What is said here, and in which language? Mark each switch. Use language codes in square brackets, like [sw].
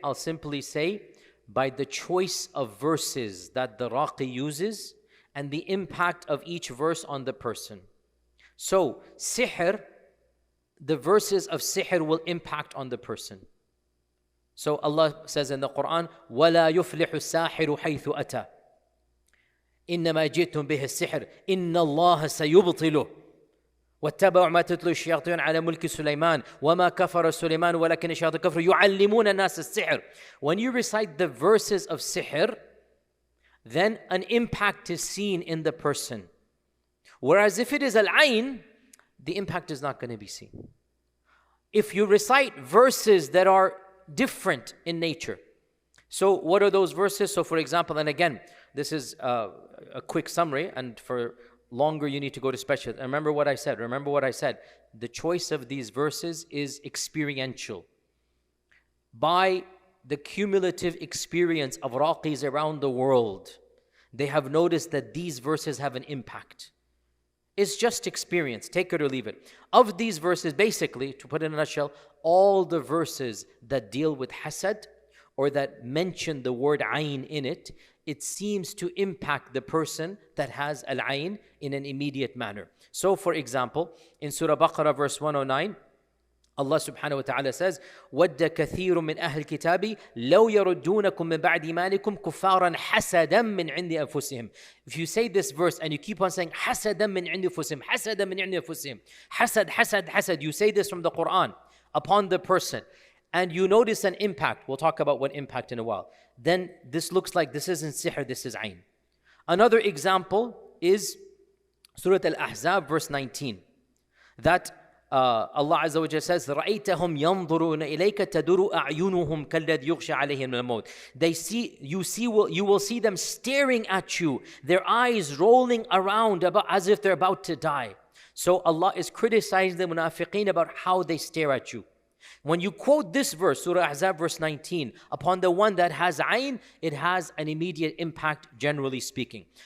[en] I'll simply say, by the choice of verses that the raqi uses and the impact of each verse on the person. So, sihr, the verses of sihr will impact on the person. So Allah says in the Quran, [ar] وَلَا يُفْلِحُ السَّاحِرُ حَيْثُ أَتَى. إنما جئتم به السحر إن الله سيبطله واتبعوا ما تتلو الشياطين على ملك سليمان وما كفر سليمان ولكن الشياطين كفروا يعلمون الناس السحر. [en] When you recite the verses of sihr, then an impact is seen in the person. Whereas if it is al-ayn, the impact is not going to be seen. If you recite verses that are different in nature. So what are those verses? So for example, and again, this is a quick summary, and for longer you need to go to special. Remember what I said. The choice of these verses is experiential. By the cumulative experience of raqis around the world, they have noticed that these verses have an impact. It's just experience, take it or leave it. Of these verses, basically, to put it in a nutshell, all the verses that deal with hasad or that mention the word ayn in it, it seems to impact the person that has al-ayn in an immediate manner. So for example, in Surah Baqarah verse 109, Allah subhanahu wa ta'ala says, [ar] وَدَّ كَثِيرٌ مِّنْ أَهْلِ الْكِتَابِ لَوْ يَرُدُّونَكُم مِّن بَعْدِ إِيمَانِكُمْ كُفَّارًا حَسَدًا مِّنْ عِنْدِ أَنفُسِهِمْ. [en] If you say this verse and you keep on saying [ar] حَسَدًا مِّنْ عِنْدِ أَنفُسِهِمْ حَسَدًا مِّنْ عِنْدِ أَنفُسِهِمْ حَسَد, [en] you say this from the Quran upon the person, and you notice an impact. We'll talk about what impact in a while. Then this looks like this isn't sihr, this is ayn. Another example is Surah Al-Ahzab verse 19. That Allah Azza wa Jalla says, [ar] رَأَيْتَهُمْ يَنْظُرُونَ إِلَيْكَ تَدُرُ أَعْيُنُهُمْ كَالَّذِي يُغْشَى عَلَيْهِمْ مِنَ الْمَوْتِ. [en] You will see them staring at you, their eyes rolling around as if they're about to die. So Allah is criticizing the munafiqeen about how they stare at you. When you quote this verse, Surah Ahzab verse 19, upon the one that has ayn, it has an immediate impact, generally speaking.